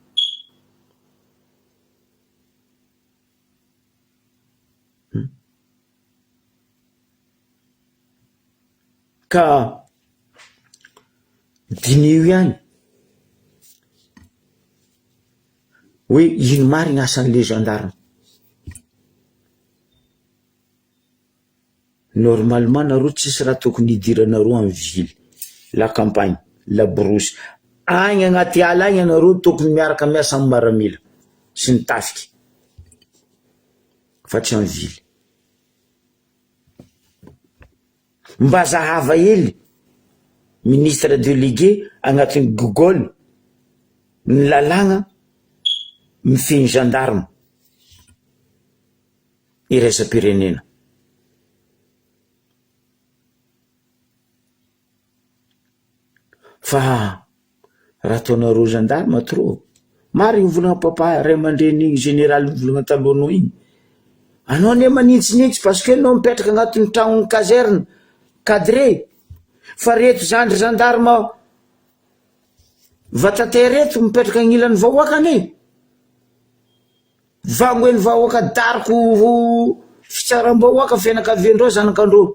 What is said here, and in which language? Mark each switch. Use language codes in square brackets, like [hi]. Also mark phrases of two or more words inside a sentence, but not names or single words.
[mg] Ka dinio ihany hoe ino marigny asan'le gendarme. Normalement nareo tsisy raha tokony hidiranareo amin'ny ville, [fr] la campagne, la brousse. [mg] Agny agnaty ala agny anareo tokony miaraka miasa amin'ny maramila sy ny tafiky, fa tsy amin'ny ville. Mba zahava hely [fr] ministre délégué [mg] agnatin'ny Google ny lalagna mifehy gendarme iraisam-pirenena. Fa raha ataonareo gendarme trop marigny volagna papa ray aman-dreny général volagna talohanao igny. Anao ne manintsinintsy [fr] parce que [mg] anao mipetraka agnatin'ny tragnon'ny [fr] caserne cadré. [mg] Fa reto zandry gendarme vatatay reto mipetraka agnilan'ny vahoaka ane. Vangoen'ny vahoaka dariko fitsaram-bahoaka fianakaviandreo zanakandreo.